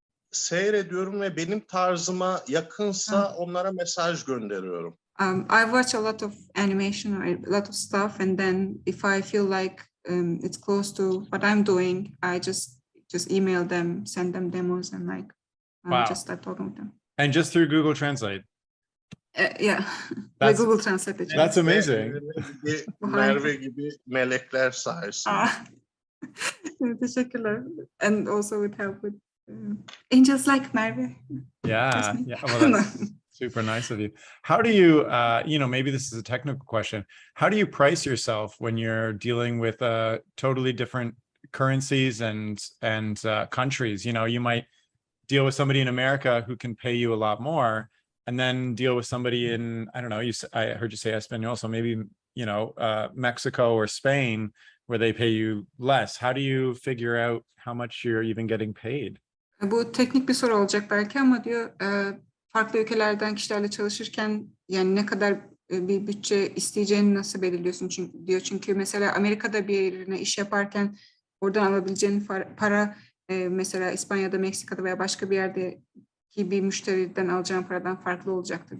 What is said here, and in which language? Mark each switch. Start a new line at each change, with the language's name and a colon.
Turkish: Seyrediyorum ve benim tarzıma yakınsa onlara mesaj gönderiyorum.
English: I watch a lot of animation or a lot of stuff, and then if I feel like it's close to what I'm doing, I just email them, send them demos, and like Wow. just start talking with them. And just through Google Translate. Yeah, That's-
Turkish: Google Translate için.
English: That's amazing.
Turkish: Merve gibi melekler sayesinde. Teşekkürler.
English: And also with help with angels like Merve. Yeah, That's me. yeah. Well, that's super nice of you. How do you, maybe this is a technical question. How do you price yourself when you're dealing with totally different currencies and countries? You might deal with somebody in America who can pay you a lot more, and then deal with somebody in, I don't know, I heard you say Espanol, so maybe, Mexico or Spain, where they pay you less. How do you figure out how much you're even getting paid?
Turkish: Bu teknik bir soru olacak belki ama diyor farklı ülkelerden kişilerle çalışırken yani ne kadar bir bütçe isteyeceğini nasıl belirliyorsun çünkü mesela Amerika'da bir yerine iş yaparken oradan alabileceğin para mesela İspanya'da, Meksika'da veya başka bir yerdeki bir müşteriden alacağın paradan farklı olacaktır.